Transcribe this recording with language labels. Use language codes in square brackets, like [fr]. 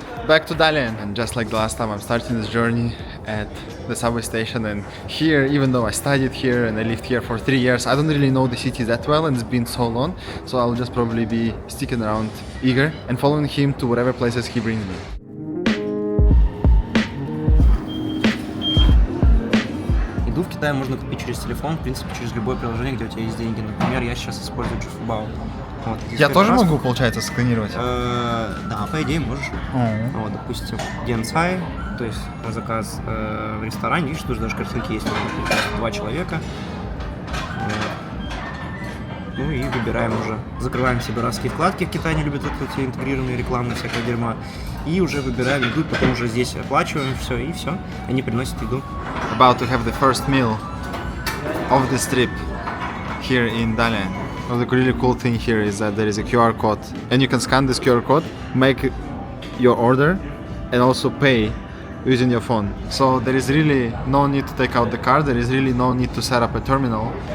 [en] Back to Dalian, and just like the last time, I'm starting this journey at the subway station. And here, even though I studied here and I lived here for 3 years, I don't really know the city that well, and it's been so long, so I'll just probably be sticking around Igor and following him to whatever places he brings me. [ru] Еду в Китае можно купить через телефон, в принципе, через любое приложение, где у тебя есть деньги. Например, я сейчас использую Чуфубао. Вот, Я тоже могу, получается, сканировать? Да, по идее можешь. Вот, допустим, Дианцай, то есть заказ в ресторане, видишь, тут даже картинки есть, 2 человека. Вот. Ну и выбираем уже. Закрываем себе дурацкие вкладки, в Китае не любят вот эти интегрированные рекламные всякое дерьмо. И уже выбираем еду, потом уже здесь оплачиваем все, и все. Они приносят еду. [en] About to have the first meal of this trip here in Dalian. Well, the really cool thing here is that there is a QR code, and you can scan this QR code, make your order, and also pay using your phone. So there is really no need to take out the card, there is really no need to set up a terminal.